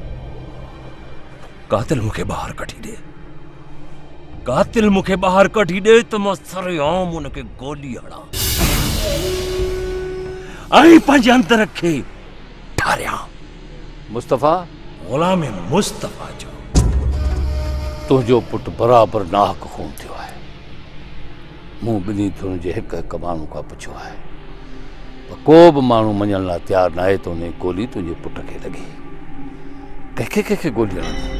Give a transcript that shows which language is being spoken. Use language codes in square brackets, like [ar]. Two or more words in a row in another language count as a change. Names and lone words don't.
[sd] कातिल मुखे बाहर कढी दे कातिल मुखे बाहर कढी दे तो मां सरेआम उनके गोली हड़ा आई पंहिंजे अंदर खे ठारियां मुस्तफा गुलाम मुस्तफा जो तुझो पुट बराबर नाहक खून थियो है मूं ॿिन्ही धुन जे हिक हिक माण्हू खां पुछियो आहे को बि माण्हू मञण लाइ तयारु न आहे त उन गोली तुंहिंजे पुट खे लॻी कंहिंखे कंहिंखे गोली हणंदी